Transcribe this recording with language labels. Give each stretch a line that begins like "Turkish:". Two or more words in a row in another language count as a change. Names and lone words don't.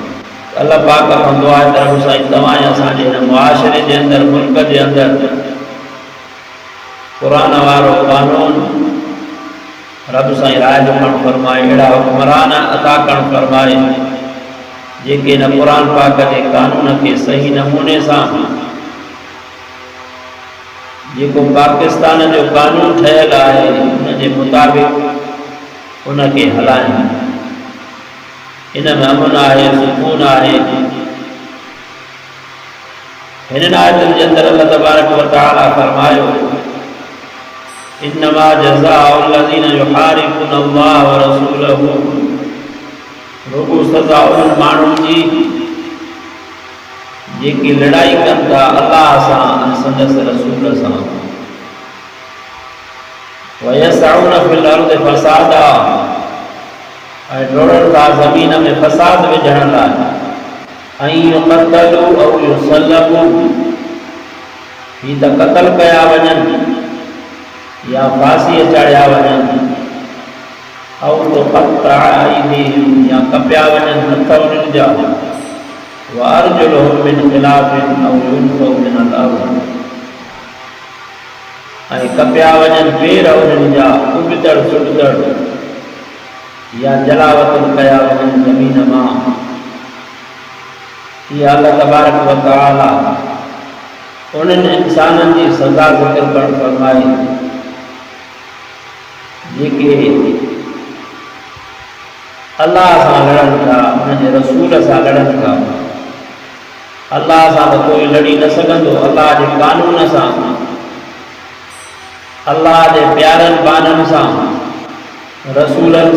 Sindhi: अल्लाह पाक खां दुआ आहे त रब साईं तव्हां असांजे हिन मुआशिरे जे अंदरि, मुल्क जे अंदरि क़ुरान वारो कानून रब साईं राय करणु फरमाए, अहिड़ा हुक्मरान अता करणु फरमाए जेके हिन क़ुरान पाक जे कानून खे सही नमूने सां, जेको पाकिस्तान जो कानून ठहियलु आहे उन जे मुताबिक़ उनखे हलाइनि। इन में अमन आहे, सुकून आहे। हिन आयतुनि जे अंदरि अल्लाह तबारक व तआला फरमायो
Arabic: إنما جزاء الذين يحاربون الله ورسوله,
Sindhi: रुगो सज़ा उन्हनि माण्हुनि जी जेकी लड़ाई कनि था अल्लाह सां ऐं संदसि रसूल सां,
Arabic: ويسعون في الأرض فسادا,
Sindhi: ऐं डोड़नि था ज़मीन में फ़साद विझण लाइ, ऐं
Arabic: يقتلوا أو يصلبوا,
Sindhi: ही त क़त्ल कया वञनि या फांसीअ चाढ़िया वञनि,
Arabic: أو تقطع أيديهم,
Sindhi: या कपिया वञनि हथ उन्हनि जा,
Arabic: وأرجلهم من خلاف أو ينفوا من الأرض,
Sindhi: ऐं कपिया वञनि पेर उन्हनि जा उबतड़ सुबतड़, या जलावतन कया वञनि ज़मीन मां। इहा अल्लाह तबारक व तआला उन्हनि इंसाननि जी सज़ा ज़िक्र करणु फरमाई जेके अल्लाह सां लड़नि था, उनजे रसूल सां लड़नि था। अल्लाह सां त कोई लड़ी न सघंदो, अल्लाह जे कानून सां, अल्लाह जे प्यारनि बाननि सां, रसूलनि